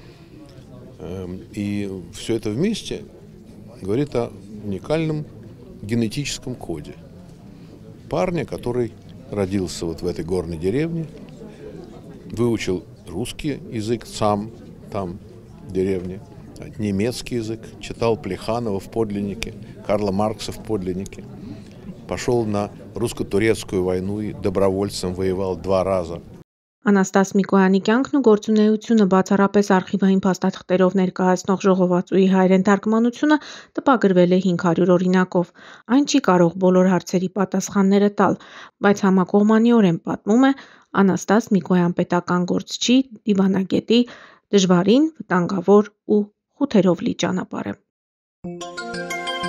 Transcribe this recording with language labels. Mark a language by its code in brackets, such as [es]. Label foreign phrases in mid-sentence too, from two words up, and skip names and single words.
[ru] И все это вместе говорит о уникальном генетическом коде парня, который родился вот в этой горной деревне, выучил русский язык сам там, в деревне, немецкий язык, читал Плеханова в подлиннике, Карла Маркса в подлиннике, пошел на русско-турецкую войну и добровольцем воевал 2 раза. [hy] Անաստաս Միկոյանի կյանքն ու գործունեությունը բացառապես արխիվային փաստաթղթերով ներկայացնող ժողովածուի հայերեն թարգմանությունը տպագրվել է 500 օրինակով։ Այն չի կարող բոլոր հարցերի պատասխանները տալ, բայց համակողմանիորեն պատմում է Անաստաս Միկոյան պետական գործչի դիվանագետի դժվարին, վտանգավոր ու խութերով լի ճանապարհը։